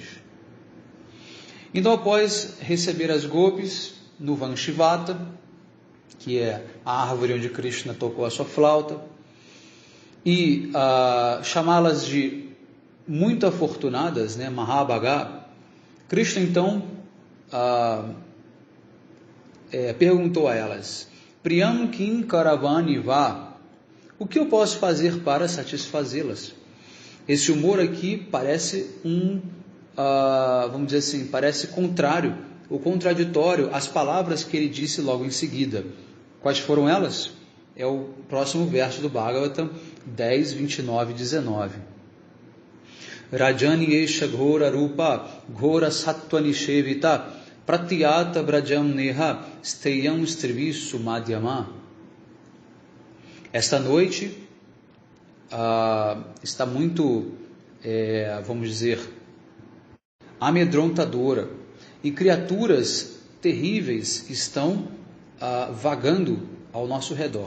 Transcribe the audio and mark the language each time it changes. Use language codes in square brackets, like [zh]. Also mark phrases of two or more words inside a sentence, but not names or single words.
[pt] Então, após receber as gopis no Vanshivata, que é a árvore onde Krishna tocou a sua flauta, e chamá-las de muito afortunadas, né, Mahabhaga, Krishna então perguntou a elas: [sa] प्रियं किं करवाणि वः, [pt] o que eu posso fazer para satisfazê-las? Esse humor aqui parece vamos dizer assim, parece contrário, ou contraditório às palavras que ele disse logo em seguida. Quais foram elas? É o próximo verso do Bhagavatam 10, 29 e 19. [sa] रजनी एषा घोर रूपा घोर सत्त्व निषेविता प्रतियात व्रजं नेह स्थेयं स्त्रीभिः सुमध्यमाः. [pt] Esta noite está muito, vamos dizer, amedrontadora, e criaturas terríveis estão vagando ao nosso redor.